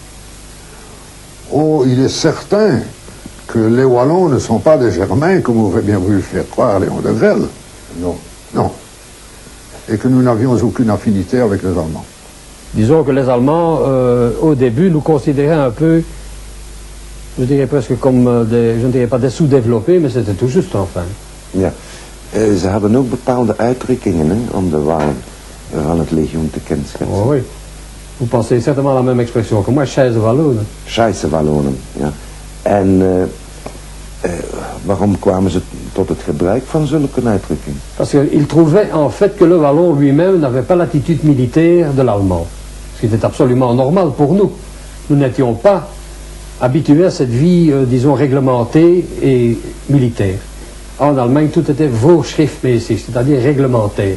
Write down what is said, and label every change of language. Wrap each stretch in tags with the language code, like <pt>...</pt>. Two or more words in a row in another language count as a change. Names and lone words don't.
<fr>Oh, il est certain que les Wallons ne sont pas des Germains, comme vous avez bien voulu le faire croire, Léon de Grelle. Non. Non. Et que nous n'avions aucune affinité avec les Allemands. Disons que les Allemands, au début, nous considéraient un peu, je dirais presque comme je ne dirais pas des sous-développés, mais c'était tout juste enfin.</fr> <nl>Ja. Ze hebben ook bepaalde uitdrukkingen om de Walen van het legioen te kenschetsen.</nl> <fr>Oh, oui. Vous pensez certainement la même expression que moi,</fr> <de>Scheisse Wallonen. Scheisse Wallonen, ja.</de> <nl>En waarom kwamen ze tot het gebruik van zulke uitdrukkingen?</nl> <fr>Parce qu'ils trouvaient en fait que le Wallon lui-même n'avait pas l'attitude militaire de l'Allemand. Ce qui était absolument normal pour nous. Nous n'étions pas habitués à cette vie, disons, réglementée et militaire. En Allemagne, tout était vorschriftmäßig, c'est-à-dire réglementaire.</fr>